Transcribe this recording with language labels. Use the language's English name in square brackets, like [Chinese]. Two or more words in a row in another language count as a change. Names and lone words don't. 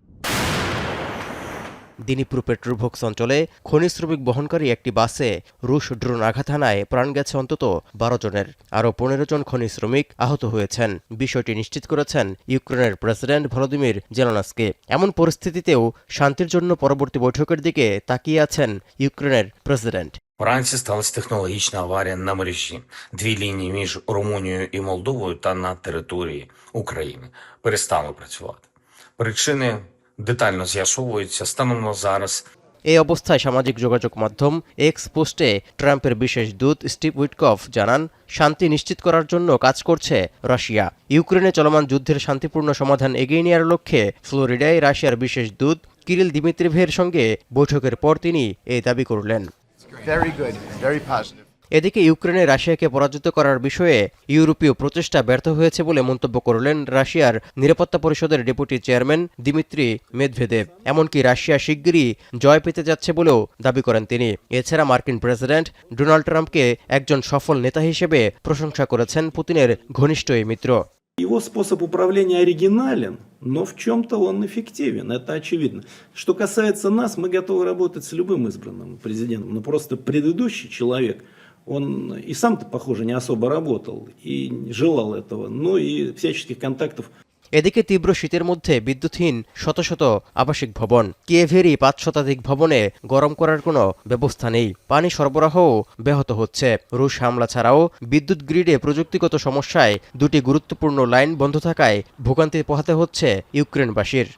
[Bangla] দিনিপ্রু পেট্রোভোক্স অঞ্চলে খনি শ্রমিক বহনকারী একটি বাসে রুশ ড্রোন আঘাত হানায় প্রাণ গেছে অন্তত ১২ জনের। আরও ১৫ জন খনি শ্রমিক আহত হয়েছেন। বিষয়টি নিশ্চিত করেছেন ইউক্রেনের প্রেসিডেন্ট ভলোদিমির জেলেনস্কি। এমন পরিস্থিতিতেও শান্তির জন্য পরবর্তী বৈঠকের দিকে তাকিয়ে আছেন ইউক্রেনের প্রেসিডেন্ট। [Ukrainian] Вранці сталася технологічна аварія на мережі. Дві лінії між Румунією і Молдовою та на території України перестали працювати. Причини детально з'ясовуються. Станом на зараз [Bangla] এই অবস্থায় সামাজিক যোগাযোগ মাধ্যম এক্স পোস্টে ট্রাম্পের বিশেষ দূত স্টিভ উইটকফ জানান, শান্তি নিশ্চিত করার জন্য কাজ করছে রাশিয়া। ইউক্রেনে চলমান যুদ্ধের শান্তিপূর্ণ সমাধান এগিয়ে নেওয়ার লক্ষ্যে ফ্লোরিডায় রাশিয়ার বিশেষ দূত কিরিল দিমিত্রিভের সঙ্গে বৈঠকের পর তিনি এই দাবি করলেন। এদিকে ইউক্রেনে রাশিয়াকে পরাজিত করার বিষয়ে ইউরোপীয় প্রচেষ্টা ব্যর্থ হয়েছে বলে মন্তব্য করলেন রাশিয়ার নিরাপত্তা পরিষদের ডেপুটি চেয়ারম্যান দিমিত্রি মেদভেদেভ। এমনকি রাশিয়া শিগগিরই জয় পেতে যাচ্ছে বলেও দাবি করেন তিনি। এছাড়া মার্কিন প্রেসিডেন্ট ডোনাল্ড ট্রাম্পকে একজন সফল নেতা হিসেবে প্রশংসা করেছেন পুতিনের ঘনিষ্ঠ এই মিত্র। [Russian] Его способ управления оригинален, но в чем-то он эффективен, это очевидно. Что касается нас, мы готовы работать с любым избранным президентом, но просто предыдущий человек, он и сам-то, похоже, не особо работал и желал этого, но и всяческих контактов. [Bangla] এদিকে তীব্র শীতের মধ্যে বিদ্যুৎহীন শত শত আবাসিক ভবন। কিয়েভেরই ৫ শতাধিক ভবনে গরম করার কোনো ব্যবস্থা নেই। পানি সরবরাহও ব্যাহত হচ্ছে। রুশ হামলা ছাড়াও বিদ্যুৎ গ্রিডে প্রযুক্তিগত সমস্যায় দুটি গুরুত্বপূর্ণ লাইন বন্ধ থাকায় ভোগান্তি পোহাতে হচ্ছে ইউক্রেনবাসীর।